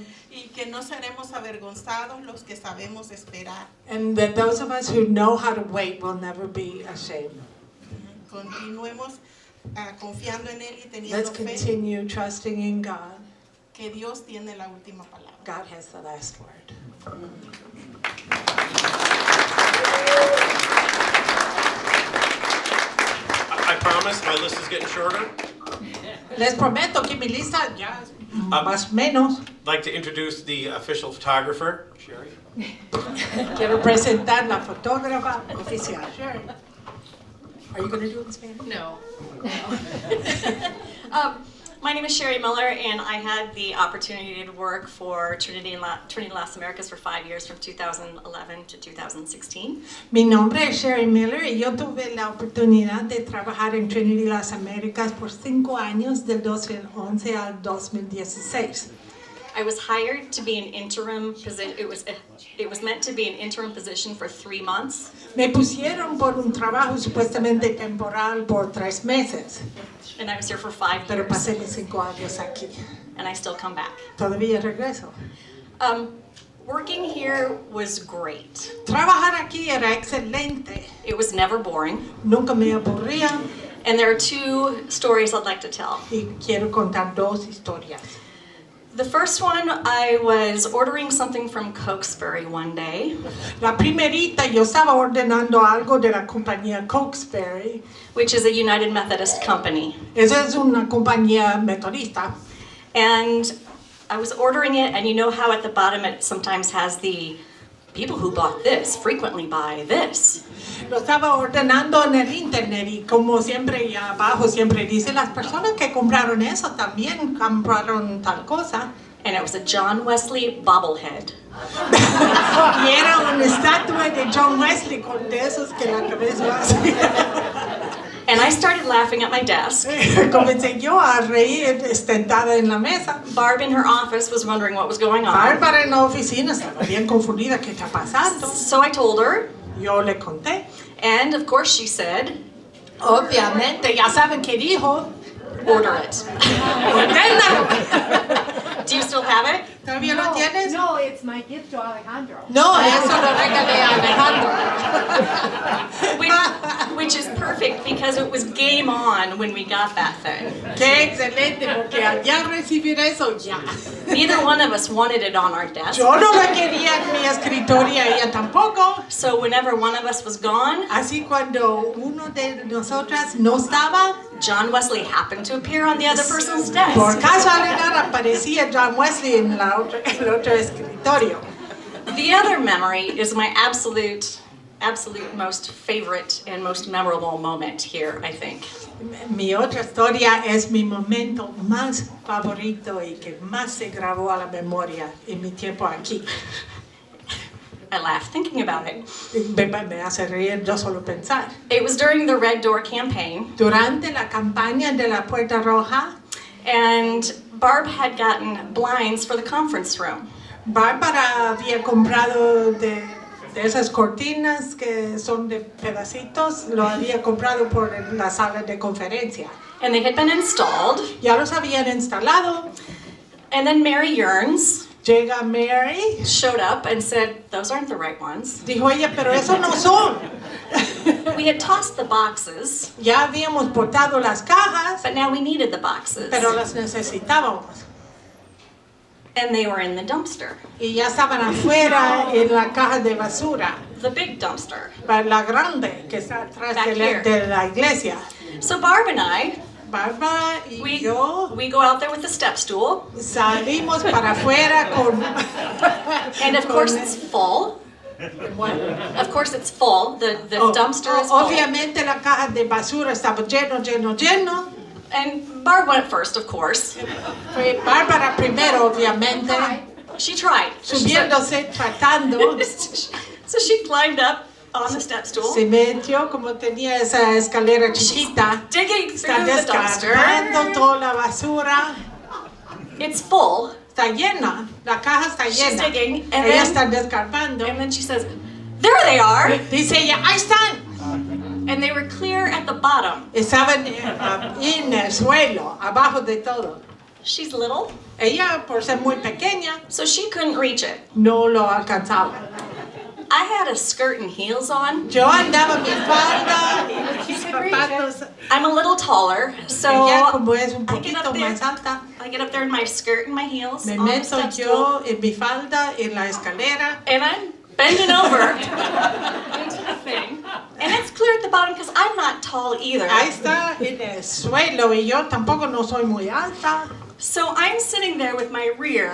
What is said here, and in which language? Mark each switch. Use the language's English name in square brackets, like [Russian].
[Spanish] Y que no seremos avergonzados los que sabemos esperar. [English] And that those of us who know how to wait will never be ashamed. [Spanish] Continuemos confiando en Él y [English] Let's [Spanish] teniendo fe [English] continue trusting in God. [Spanish] que Dios tiene la última palabra. [English] God has the last word. I promise my list is getting shorter. [Spanish] Les prometo que mi lista ya es más menos. [English] I'd like to introduce the official photographer, Sherry. [Spanish] Quiero presentar la fotógrafa oficial. Sherry. [English] Are you going to do it in Spanish? No. My name is Sherry Miller, and I had the opportunity to work for Trinity Las Americas for 5 years, from 2011 to 2016. [Spanish] Mi nombre es Sherry Miller y yo tuve la oportunidad de trabajar en Trinity Las Americas por 5 años, del 2011 al 2016. [English] I was hired to be an interim position. It was meant to be an interim position for 3 months, [Spanish] Me pusieron por un trabajo supuestamente temporal por 3 meses, [English] and I was here for 5 [Spanish] pero [English] years, [Spanish] pasé mis 5 años aquí. [English] and I still come back. [Spanish] Todavía regreso. [English] Working here was great. [Spanish] Trabajar aquí era excelente. [English] It was never boring, [Spanish] Nunca me aburría [English] and there are 2 stories I'd like to tell. [Spanish] y quiero contar 2 historias. [English] The first one, I was ordering something from Cokesbury one day, [Spanish] La primerita, yo estaba ordenando algo de la compañía Cokesbury. [English] which is a United Methodist company. [Spanish] Esa es una compañía metodista. [English] And I was ordering it, and you know how at the bottom it sometimes has the people who bought this frequently buy this. [Spanish] Lo estaba ordenando en el internet y como siempre y abajo siempre dice, las personas que compraron eso también compraron tal cosa. [English] And it was a John Wesley bobblehead. [Spanish] Y era una estatua de John Wesley con de esos que la cabeza así. [English] And I started laughing at my desk. [Spanish] Comencé yo a reír sentada en la mesa. [English] Barb in her office was wondering what was going on. [Spanish] Bárbara en la oficina estaba bien confundida, ¿qué está pasando? [English] So I told her, [Spanish] Yo le conté. [English] and of course she said, [Spanish] Obviamente, ya saben qué dijo. [English] order it. [Spanish] Ordénalo. [English] Do you still have it? [Spanish] ¿Todavía lo tienes? [English] No, it's my gift to Alejandro. [Spanish] No, eso lo regalé a Alejandro. [English] Which is perfect because it was game on when we got that thing. [Spanish] Qué excelente, porque al ya recibir eso, ya. [English] Neither one of us wanted it on our desk. [Spanish] Yo no la quería en mi escritorio, ella tampoco. [English] So whenever one of us was gone, [Spanish] Así cuando uno de nosotras no estaba, [English] John Wesley happened to appear on the other person's desk. [Spanish] por casualidad aparecía John Wesley en el otro escritorio. [English] The other memory is my absolute most favorite and most memorable moment here, I think. [Spanish] Mi otra historia es mi momento más favorito y que más se grabó a la memoria en mi tiempo aquí. [English] I laugh thinking about it. [Spanish] Me hace reír yo solo pensar. [English] It was during the Red Door campaign, [Spanish] Durante la campaña de la Puerta Roja, [English] and Barb had gotten blinds for the conference room. [Spanish] Bárbara había comprado de esas cortinas que son de pedacitos, lo había comprado por la sala de conferencia. [English] And they had been installed, [Spanish] Ya los habían instalado. [English] and then Mary Yearns [Spanish] Llega Mary, [English] showed up and said, those aren't the right ones. [Spanish] dijo ella, pero esos no son. [English] We had tossed the boxes, [Spanish] Ya habíamos botado las cajas, [English] but now we needed the boxes. [Spanish] pero las necesitábamos. [English] And they were in the dumpster, [Spanish] Y ya estaban afuera en la caja de basura, [English] the big dumpster. [Spanish] la grande que está atrás [English] Back here. [Spanish] de la iglesia. [English] So Barb and I, [Spanish] Bárbara y yo [English] we go out there with the step stool, [Spanish] salimos para afuera con... [English] and of course it's full. Of course it's full. The dumpster is full. [Spanish] Obviamente la caja de basura estaba lleno. [English] And Barb went first, of course. [Spanish] Fue Bárbara primero, obviamente, [English] She tried. So she said- [Spanish] subiéndose, tratando. [English] so she climbed up on the step stool, [Spanish] Se metió como tenía esa escalera chiquita. [English] digging [Spanish] Está [English] through the dumpster. [Spanish] descargando toda la basura. [English] It's full. [Spanish] Está llena, la caja está [English] She's [Spanish] llena. [English] digging, and [Spanish] Ella [English] then- [Spanish] está descargando. [English] And then she says, there they are. [Spanish] Dice ella, ahí están. [English] And they were clear at the bottom. [Spanish] Estaban en el suelo, abajo de todo. [English] She's little, [Spanish] Ella, por ser muy pequeña, [English] so she couldn't reach it. [Spanish] no lo alcanzaba. [English] I had a skirt and heels on. [Spanish] Yo andaba mi falda y mis zapatos. [English] I'm a little taller, so [Spanish] Ella, como es un [English] I get [Spanish] poquito [English] up there. [Spanish] más alta, [English] I get up there in my skirt and my heels [Spanish] me [English] on the [Spanish] meto [English] step stool, [Spanish] yo en mi falda en la escalera. [English] and I'm bending over into the thing. And it's clear at the bottom because I'm not tall either. [Spanish] Ahí está en el suelo y yo tampoco no soy muy alta. [English] So I'm sitting there with my rear